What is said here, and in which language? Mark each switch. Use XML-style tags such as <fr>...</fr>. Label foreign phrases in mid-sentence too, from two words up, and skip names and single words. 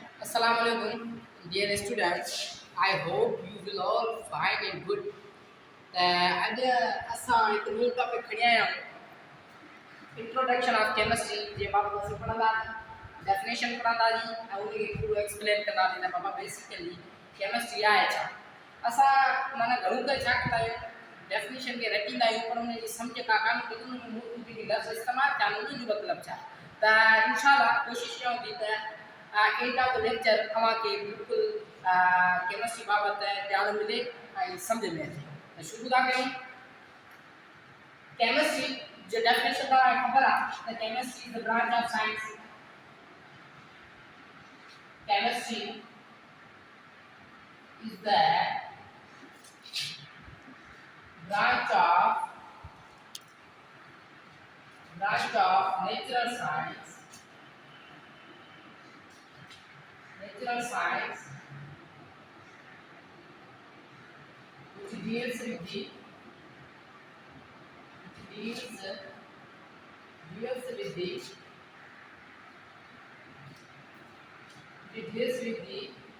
<en>Assalamualaikum, dear students. I hope you will all fine and good.</en> <sd>आज असां हिकु</sd> <en>new topic</en> <sd>खणी आया आहियूं</sd> <en>introduction of chemistry</en> <sd>जे बाबति असीं पढ़ंदासीं डेफिनेशन पढ़ंदासीं ऐं उनखे पूरो एक्सप्लेन कंदासीं त बाबा बेसिकली केमिस्ट्री आहे छा। असां माना घणो करे छा कंदा आहियूं डेफिनेशन खे रटींदा आहियूं पर उनजी सम्झ का कान पवंदी उन में जेके लफ़्ज़ इस्तेमालु थिया आहिनि उनजो मतिलबु छा त इंशाअल्लाह कोशिशि कयूं थी त</sd> <en>end of the lecture</en> <sd>तव्हांखे बिल्कुलु केमिस्ट्री बाबति ॼाण मिले ऐं सम्झ में अचे। त शुरू था कयूं केमिस्ट्री जो डेफिनेशन तव्हांखे ख़बर आहे त</sd> <en>chemistry is the branch of science. chemistry is the branch of natural science which deals with the</en>